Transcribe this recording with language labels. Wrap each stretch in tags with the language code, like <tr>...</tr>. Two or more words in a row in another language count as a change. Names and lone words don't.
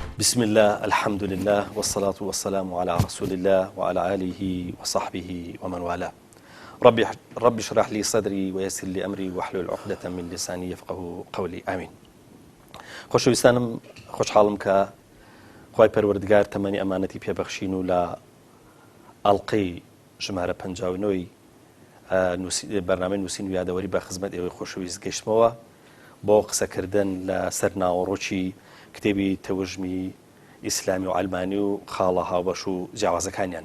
<ar>بسم الله الحمد لله والصلاة والسلام على رسول الله وعلى آله وصحبه ومن والاه. رب اشرح لي صدري ويسر لي أمري واحلل عقدة من لساني يفقهوا قولي آمين.</ar> <ckb>خۆشەویستانم خۆشحاڵم کە خوای پەروەردگار تەمەنی ئەمانەتی پێبەخشین و لە ئەڵقەی ژمارە 59 بەرنامەی نووسین و یادەوەری بە خزمەت ئێوەی خۆشەویست گەیشتمەوە بۆ قسەکردن لەسەر ناوەڕۆکی کتێبی تەوژمی ئیسلامی و ئەلمانی و خاڵە هاوبەش و جیاوازەکانیان.</ckb>